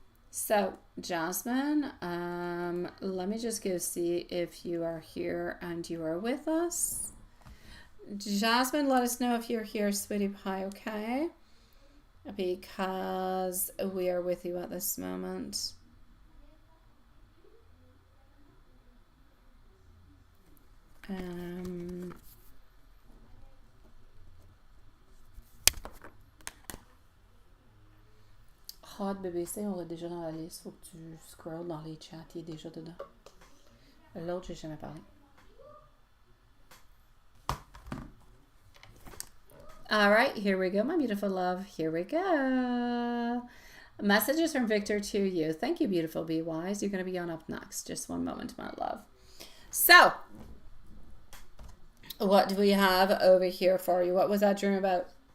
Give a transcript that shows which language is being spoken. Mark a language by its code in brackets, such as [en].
[en] So, Jasmine, let me just go see if you are here and you are with us. Jasmine, let us know if you're here, sweetie pie, okay? Because we are with you at this moment. [fr] Hot BBC, on l'a déjà dans la liste. Faut que tu scrolls dans les chats. Il est déjà dedans. L'autre, j'ai jamais parlé. [en] All right, here we go, my beautiful love. Here we go. Messages from Victor to you. Thank you, beautiful Be Wise. You're going to be on up next. Just one moment, my love. So, what do we have over here for you? What was that dream about?